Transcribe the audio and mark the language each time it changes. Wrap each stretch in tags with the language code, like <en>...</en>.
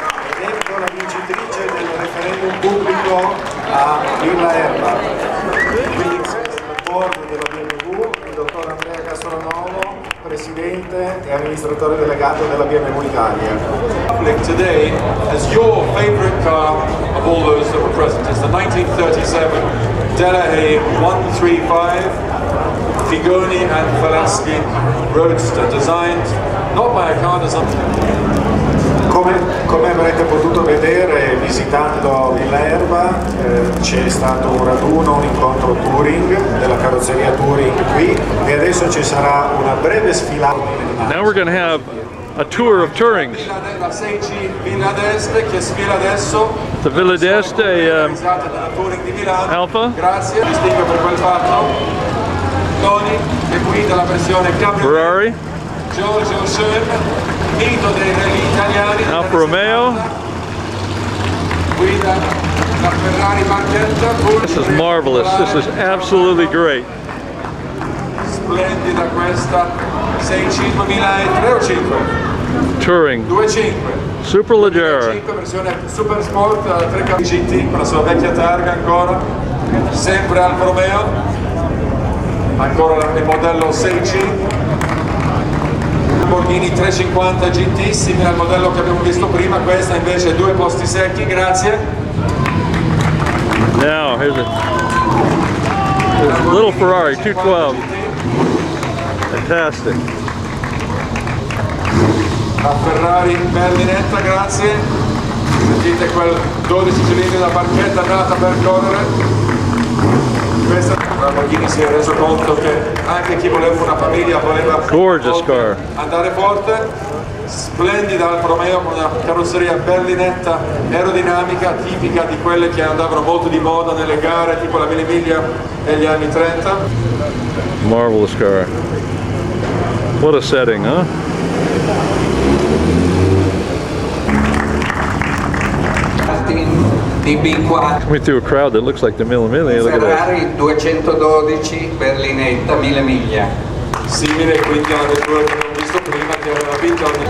<it>Ed ecco la vincitrice del referendum pubblico a Villa Erbe. Quindi il board della BMW, il dottor Andrea Castronovo, presidente e amministratore delegato della BMW Italia.</it> <en>Today as your favorite car of all those that were present. It's the 1937 Delahaye 135 Fagoni and Falaschi Roadster, designed not by a car designer.</en> <it>Come avrete potuto vedere visitando Villa Erbe, c'è stato un raduno, un incontro touring della carrozzeria touring qui, e adesso ci sarà una breve sfilata.</it> <en>Now we're going to have a tour of Tourings.</en> <it>La 6C Villa Este che sfila adesso.</it> <en>The Villa Este</en> <it>Realizzata dalla Touring di Milano. Alfa. Grazie, distingo per quel fatto. Tony che guida la versione Cabriolet. Ferrari. Giorgio Schön, mito dei rally italiani. Alfa Romeo. Guida la Ferrari Marchetta.</it> <en>This is marvelous. This is absolutely great.</en> <it>Splendida questa 6C 2003 o 5? Touring. 2.5. Super leggera. 5 versione Super Sport 3 GT con la sua vecchia targa ancora. Sempre Alfa Romeo. Ancora il modello 6C. Lamborghini 350 GT, simile al modello che abbiamo visto prima, questa invece due posti secchi, grazie.</it> <en>Now, here's a little Ferrari 212. Fantastic.</en> <it>La Ferrari berlinetta, grazie. Sentite quel 12 cilindri da barchetta nata per correre. Questa Lamborghini si è reso conto che anche chi voleva una famiglia voleva andare forte. Splendida Alfa Romeo con una carrozzeria berlinetta aerodinamica tipica di quelle che andavano molto di moda nelle gare tipo la Mille Miglia negli anni 30.</it> <en>Marvelous car. What a setting, huh? Coming through a crowd that looks like the Mille Miglia. Look at that.</en> <it>Ferrari 212 berlinetta Mille Miglia. Simile quindi alla vettura che abbiamo visto prima che aveva vinto</it>